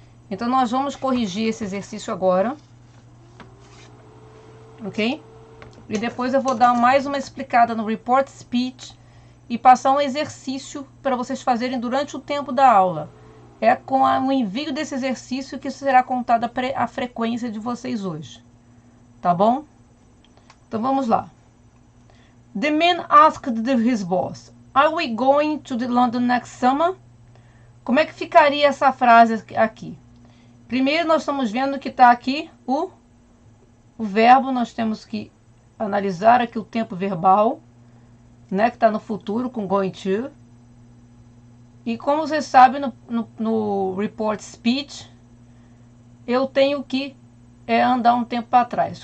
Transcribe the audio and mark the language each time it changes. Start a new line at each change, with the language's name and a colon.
Portuguese: Então nós vamos corrigir esse exercício agora, ok? E depois eu vou dar mais uma explicada no report speech e passar um exercício para vocês fazerem durante o tempo da aula. É com o envio desse exercício que será contada a frequência de vocês hoje. Tá bom? Então vamos lá.
English: The man asked his boss, "Are we going to the London next summer?"
Portuguese: Como é que ficaria essa frase aqui? Primeiro nós estamos vendo que está aqui o verbo, nós temos que analisar aqui o tempo verbal, né, que está no futuro com going to. E como vocês sabem, no report speech, eu tenho que andar um tempo para trás.